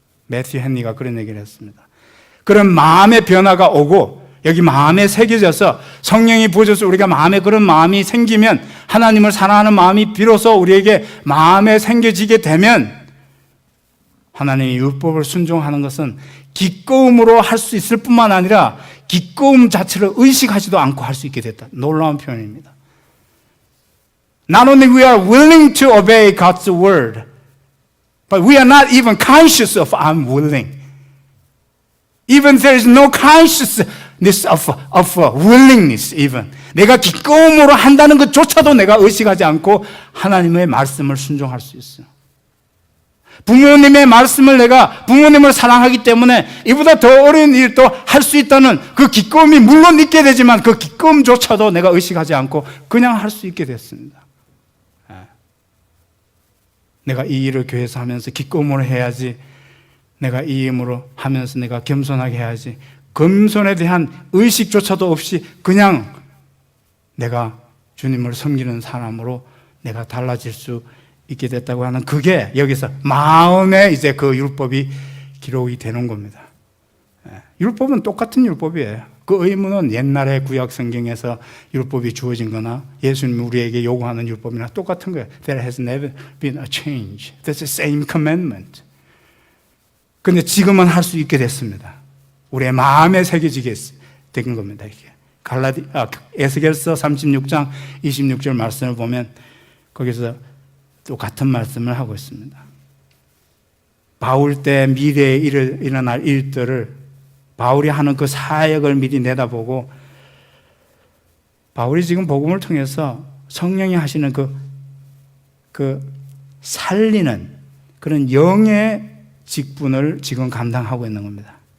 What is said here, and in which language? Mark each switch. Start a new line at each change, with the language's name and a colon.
Korean: 매튜 헨리가 그런 얘기를 했습니다. 그런 마음의 변화가 오고 여기 마음에 새겨져서 성령이 부어져서 우리가 마음에 그런 마음이 생기면, 하나님을 사랑하는 마음이 비로소 우리에게 마음에 생겨지게 되면 하나님의 율법을 순종하는 것은 기꺼움으로 할 수 있을 뿐만 아니라 기꺼움 자체를 의식하지도 않고 할 수 있게 됐다. 놀라운 표현입니다.
English: Not only we are willing to obey God's word, but we are not even conscious of I'm willing. Even there is no consciousness of willingness even.
Korean: 내가 기꺼움으로 한다는 것조차도 내가 의식하지 않고 하나님의 말씀을 순종할 수 있어요. 부모님의 말씀을 내가 부모님을 사랑하기 때문에 이보다 더 어려운 일도 할 수 있다는 그 기꺼움이 물론 있게 되지만 그 기꺼움조차도 내가 의식하지 않고 그냥 할 수 있게 됐습니다. 내가 이 일을 교회에서 하면서 기꺼움으로 해야지, 내가 이 힘으로 하면서 내가 겸손하게 해야지, 겸손에 대한 의식조차도 없이 그냥 내가 주님을 섬기는 사람으로 내가 달라질 수 있게 됐다고 하는, 그게 여기서 마음에 이제 그 율법이 기록이 되는 겁니다. 율법은 똑같은 율법이에요. 그 의무는 옛날에 구약 성경에서 율법이 주어진 거나 예수님이 우리에게 요구하는 율법이나 똑같은 거예요.
English: There has never been a change. That's the same commandment.
Korean: 근데 지금은 할 수 있게 됐습니다. 우리의 마음에 새겨지게 된 겁니다. 이게 에스겔서 36장 26절 말씀을 보면 거기서 또 같은 말씀을 하고 있습니다. 바울 때 미래에 일어날 일들을 바울이 하는 그 사역을 미리 내다보고, 바울이 지금 복음을 통해서 성령이 하시는 그 살리는 그런 영의 직분을 지금 감당하고 있는 겁니다.